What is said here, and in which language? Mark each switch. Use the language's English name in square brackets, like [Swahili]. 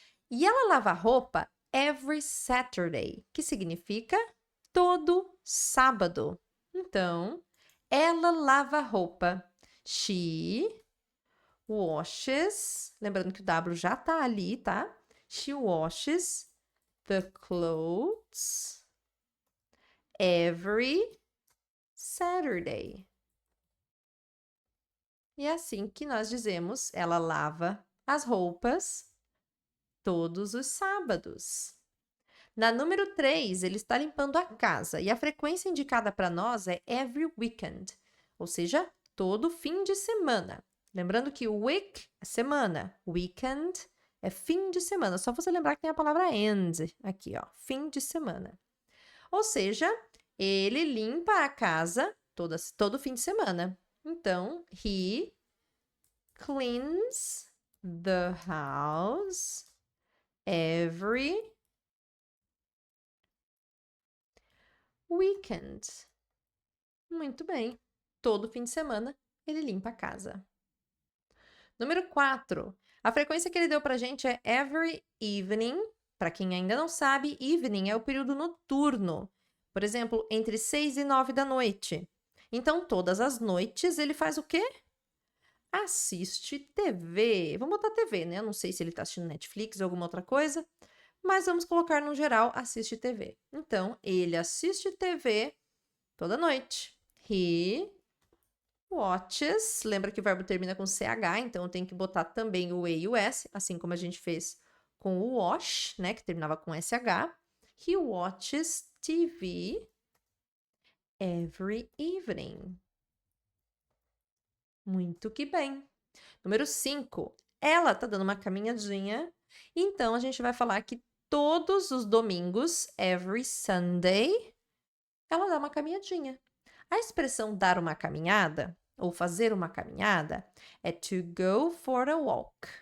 [Portuguese] E ela lava roupa [English] every Saturday, [Portuguese] que significa todo sábado. Então, ela lava roupa. [English] She washes. [Portuguese] Lembrando que o W já tá ali, tá? [English] She washes the clothes every Saturday. [Portuguese] E é assim que nós dizemos, ela lava as roupas todos os sábados. Na número 3, ele está limpando a casa e a frequência indicada para nós é [English] every weekend, [Portuguese] ou seja, todo fim de semana. Lembrando que week é semana, weekend é fim de semana. Só você lembrar que tem a palavra end aqui, ó, fim de semana. Ou seja, ele limpa a casa todo fim de semana. Então, [English] he cleans the house every weekend. [Portuguese] Muito bem. Todo fim de semana ele limpa a casa. Número 4. A frequência que ele deu pra gente é [English] every evening. [Portuguese] Para quem ainda não sabe, evening é o período noturno. Por exemplo, entre 6 e 9 da noite. Então, todas as noites ele faz o quê? Assiste TV. Vamos botar TV, né? Eu não sei se ele está assistindo Netflix ou alguma outra coisa, mas vamos colocar no geral, assiste TV. Então, ele assiste TV toda noite. [English] He watches. [Portuguese] Lembra que o verbo termina com CH, então eu tenho que botar também o E e o S, assim como a gente fez com o wash, né, que terminava com SH. [English] He watches TV every evening. [Portuguese] Muito que bem. Número 5. Ela tá dando uma caminhadinha, então a gente vai falar que todos os domingos, [English] every Sunday, [Portuguese] ela dá uma caminhadinha. A expressão dar uma caminhada ou fazer uma caminhada é [English] to go for a walk.